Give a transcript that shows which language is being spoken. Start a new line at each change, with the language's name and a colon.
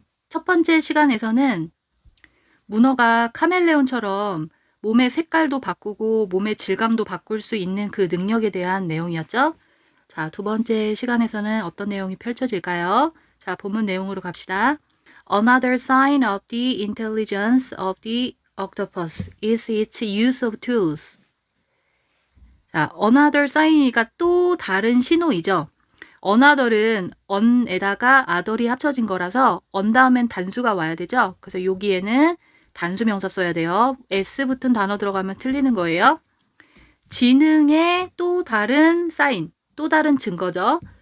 Korean: 첫 번째 시간에서는 문어가 카멜레온처럼 몸의 색깔도 바꾸고 몸의 질감도 바꿀 수 있는 그 능력에 대한 내용이었죠. 자, 두 번째 시간에서는 어떤 내용이 펼쳐질까요? 자, 본문 내용으로 갑시다.
English: Another sign of the intelligence of the octopus is its use of tools.
Korean: 자,
English: another sign
Korean: 이니까 또 다른 신호이죠. another은 on에다가 other이 합쳐진 거라서 on 다음엔 단수가 와야 되죠. 그래서 여기에는 단수 명사 써야 돼요. s 붙은 단어 들어가면 틀리는 거예요. 지능의 또 다른 사인, 또 다른 증거죠.